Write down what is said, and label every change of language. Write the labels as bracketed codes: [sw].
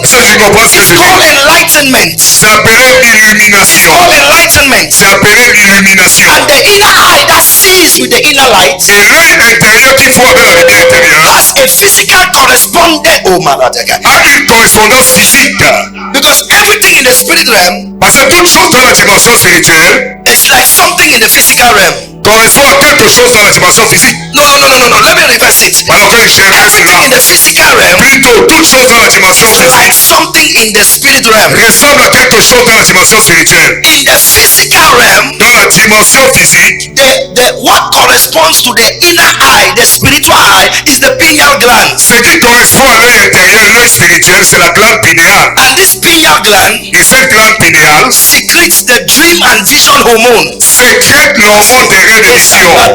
[fr] Est-ce que tu comprends ce que [en] It's [fr] je [en] called [fr] dis? [en] enlightenment. [fr] C'est appelé [en] It's [fr] illumination. [en] called enlightenment. [fr] C'est appelé illumination. [en] And the inner eye that sees with the inner light [fr] Et l'œil intérieur qui voit avec la lumière intérieure [en] has a physical correspondent. Oh man, [fr] a une correspondance physique. [en] because everything in the spirit realm [fr] Parce que toute chose dans la dimension spirituelle [en] is like something in the physical realm. [fr] correspond à quelque chose dans la dimension physique. [en] No. Let me reverse manage it. [fr] Alors que gérer [en] the physical realm [fr] Plutôt, toute chose dans la dimension [en] is like [fr] physique [en] something in the spirit realm. [fr] ressemble à quelque chose dans la dimension spirituelle. [en] In the physical realm, [fr] Dans la dimension physique, [en] what corresponds to the inner eye, the spiritual eye, is the pineal gland. [fr] ce qui correspond à l'œil intérieur, l'œil spirituel, c'est la glande pinéale. [en] And this pineal gland [fr] Et cette glande pinéale [en] secretes the dream and vision hormones. [fr] sécrète l'hormone des rêves et visions.